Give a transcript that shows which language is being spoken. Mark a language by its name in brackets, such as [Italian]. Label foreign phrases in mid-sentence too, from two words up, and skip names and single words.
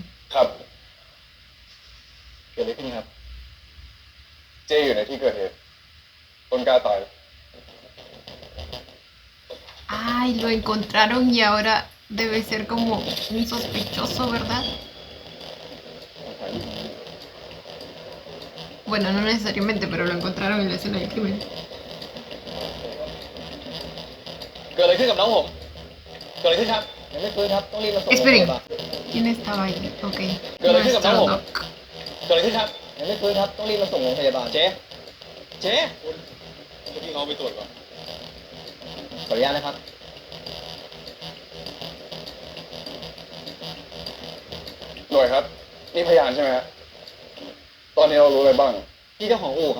[Thai] ครับเกิดอะไรขึ้นครับ เจอยู่ในที่เกิดเหตุต้นกล้าตาย [Spanish] Ay, lo encontraron y ahora debe ser como un sospechoso, ¿verdad? Bueno, no necesariamente, pero lo encontraron en la escena del crimen. [Thai] เกิดอะไรขึ้นกับน้องผมเกิดอะไรขึ้นครับยังไม่ฟื้นครับต้องรีบมาส่งโรงพ [Spanish] Esperen, [Thai] ยาบาล [Spanish] ¿quién estaba ahí? Ok, Pero le dije que nuestro hablamos. doc. [Thai] เกิดอะไรขึ้นครับยังไม่ฟื้นครับต้องรีบมาส่งโรงพยาบาลเจ๊คุณพี่เขาไปตรวจก่อนขออนุญาตนะครับ หน่วยครับนี่พยานใช่ไหมฮะตอนนี้เรารู้อะไรบ้างพี่เจ้าของอู่